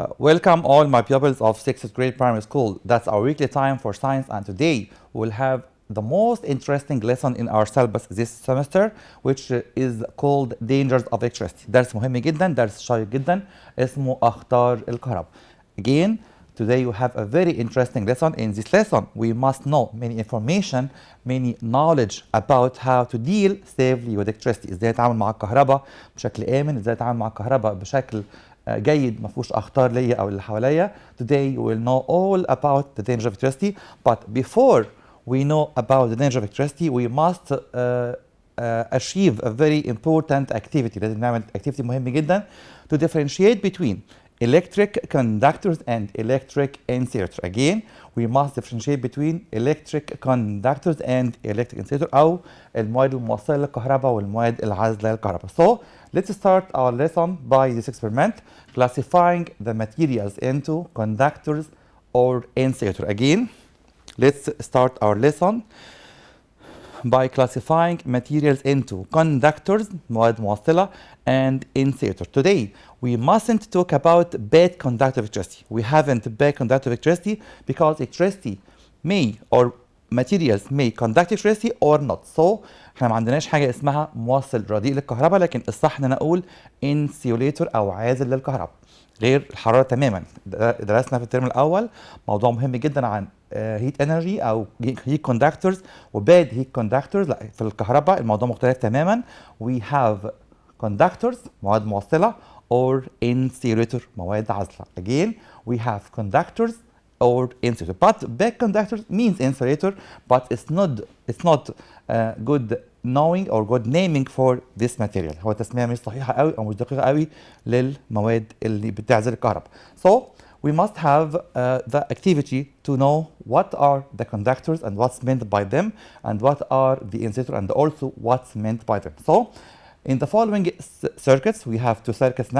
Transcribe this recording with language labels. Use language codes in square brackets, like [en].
[en] Welcome all my pupils of 6th grade primary school. That's our weekly time for science, and today we'll have the most interesting lesson in our syllabus this semester, which is called Dangers of Electricity. [ar] درس مهم جدا، درس شيق جدا اسمه أخطار الكهرباء. [en] Again, today you have a very interesting lesson. In this lesson, we must know many information, many knowledge about how to deal safely with electricity. [ar] ازاي نتعامل مع الكهرباء بشكل آمن، ازاي نتعامل مع الكهرباء بشكل جيد ما فيهوش اخطار ليا او اللي حواليا. [en] Today we will know all about the danger of electricity, but before we know about the danger of electricity we must achieve a very important activity. [ar] لازم نعمل [en] activity [ar] مهم جدا [en] to differentiate between electric conductors and electric insulators. Again, we must differentiate between electric conductors and electric insulator [ar] أو المواد الموصلة للكهرباء والمواد العازلة للكهرباء. [en] So let's start our lesson by this experiment, classifying the materials into conductors or insulators. Again, let's start our lesson by classifying materials into conductors, [ar] مواد موصلة, [en] and insulators. Today, we mustn't talk about bad conductive electricity. We haven't bad conductive electricity because electricity may or materials may conduct electricity or not. [ar] So احنا ما عندناش حاجة اسمها موصل رديء للكهرباء، لكن الصح ان انا اقول insulator او عازل للكهرباء. غير الحرارة تماما. درسنا في الترم الاول موضوع مهم جدا عن [en] heat energy [ar] او [en] heat conductors [ar] و [en] bad heat conductors. [ar] لا، في الكهرباء الموضوع مختلف تماما. [en] We have conductors [ar] مواد موصلة [en] or insulator [ar] مواد عازلة. [en] Again, we have conductors or insulator. But bad conductors means insulator, but it's not good knowing or good naming for this material. [ar] هو تسمية مش صحيحة قوي أو مش دقيقة قوي للمواد اللي بتعزل الكهرباء. [en] So we must have the activity to know what are the conductors and what's meant by them, and what are the insulator and also what's meant by them. So in the following circuits, we have two circuits now.